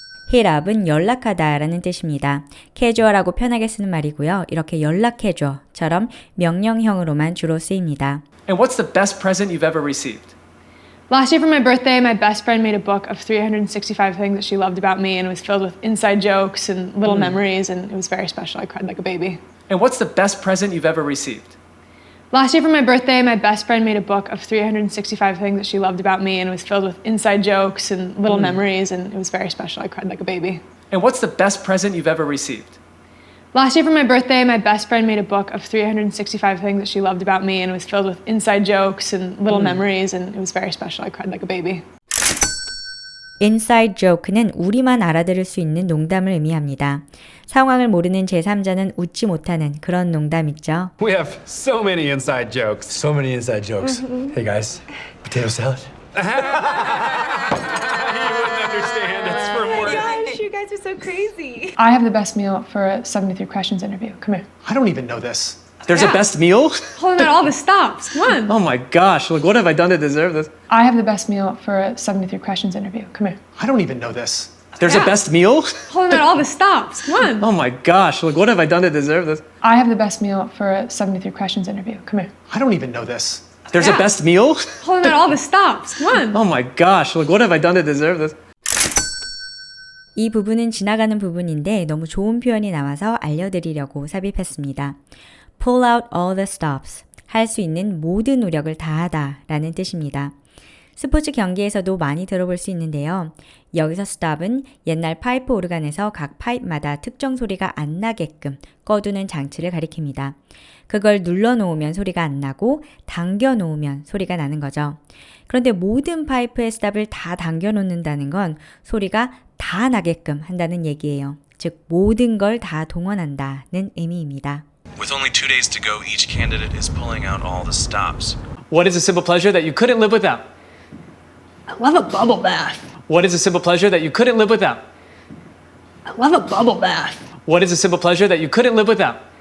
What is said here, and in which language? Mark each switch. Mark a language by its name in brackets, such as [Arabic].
[Korean] hit up은 연락하다라는 뜻입니다. casual하고 편하게 쓰는 말이고요. 이렇게 연락해줘처럼 명령형으로만 주로 쓰입니다. [English] And what's the best present you've ever received? Last year for my birthday, my best friend made a book of 365 things that she loved about me, and it was filled with inside jokes and little memories, and it was very special. I cried like a baby. And what's the best present you've ever received? Last year for my birthday, my best friend made a book of 365 things that she loved about me, and it was filled with inside jokes and little memories, and it was very special. I cried like a baby. And what's the best present you've ever received? Last year for my birthday, my best friend made a book of 365 things that she loved about me, and it was filled with inside jokes and little memories, and it was very special. I cried like a baby. [Korean] inside joke는 우리만 알아들을 수 있는 농담을 의미합니다. 상황을 모르는 제3자는 웃지 못하는 그런 농담 있죠. [English] We have so many inside jokes. So many inside jokes. Hey guys, potato salad? You wouldn't understand. It's for more. Gosh, you guys are so crazy. I have the best meal for a 73 Questions interview. Come here. I don't even know this. There's a best meal? Pulling out all the stops. Come on. Oh my gosh, like what have I done to deserve this? I have the best meal for a 73 Questions interview. Come here. I don't even know this. There's a best meal? Pulling out all the stops. Come on. Oh my gosh, like what have I done to deserve this? I have the best meal for a 73 Questions interview. Come here. I don't even know this. There's a best meal? Pulling out all the stops. Come on. Oh my gosh, like what have I done to deserve this? [Korean] 이 부분은 지나가는 부분인데 너무 좋은 표현이 나와서 알려드리려고 삽입했습니다. [English] Pull out all the stops. [Korean] 할 수 있는 모든 노력을 다하다 라는 뜻입니다. 스포츠 경기에서도 많이 들어볼 수 있는데요. 여기서 stop은 옛날 파이프 오르간에서 각 파이프마다 특정 소리가 안 나게끔 꺼두는 장치를 가리킵니다. 그걸 눌러놓으면 소리가 안 나고 당겨놓으면 소리가 나는 거죠. 그런데 모든 파이프의 stop을 다 당겨놓는다는 건 소리가 다 나게끔 한다는 얘기예요. 즉 모든 걸 다 동원한다는 의미입니다. [English] With only 2 days to go, each candidate is pulling out all the stops. What is a simple pleasure that you couldn't live without? I love a bubble bath. What is a simple pleasure that you couldn't live without? I love a bubble bath. What is a simple pleasure that you couldn't live without?